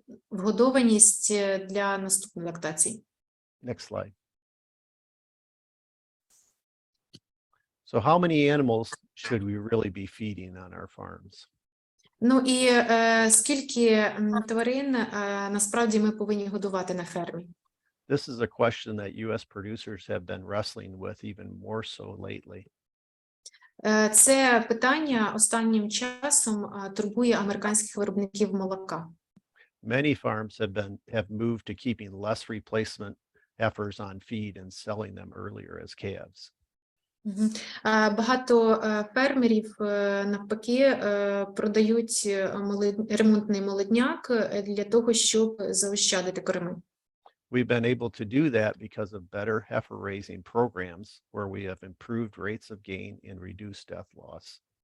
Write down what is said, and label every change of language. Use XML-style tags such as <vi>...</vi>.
<uk>вгодованість для наступної лактації.</uk> <en>Next slide. So how many animals should we really be feeding on our farms?</en> <uk>Ну і скільки тварин насправді ми повинні годувати на фермі?</uk> <en>This is a question that U.S. producers have been wrestling with even more so lately.</en> <uk>Це питання останнім часом турбує американських виробників молока.</uk> <en>Many farms have moved to keeping less replacement heifers on feed and selling them earlier as calves.</en> <uk>Багато фермерів навпаки продають ремонтний молодняк для того, щоб заощадити корми.</uk> <en>We've been able to do that because of better heifer raising programs where we have improved rates of gain and reduced death loss.</en>